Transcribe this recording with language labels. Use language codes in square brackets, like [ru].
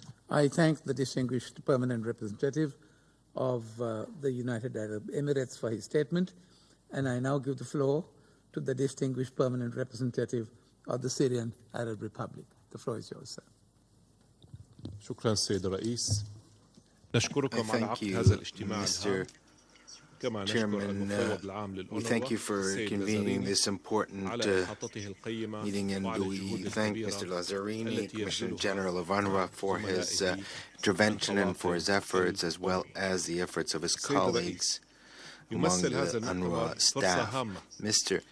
[en] I thank the distinguished permanent representative of the United Arab Emirates for his statement, and I now give the floor to the distinguished permanent representative of the Syrian Arab Republic. The floor is yours, sir. [ar] شكرا سيد الرئيس. نشكركم على عقد هذا الاجتماع الهام. [en] Chairman, we thank you for convening this important meeting, and we thank Mr. Lazzarini, Commissioner General of UNWRA, for his intervention and for his efforts, as well as the efforts of his colleagues among the UNWRA staff. Mr.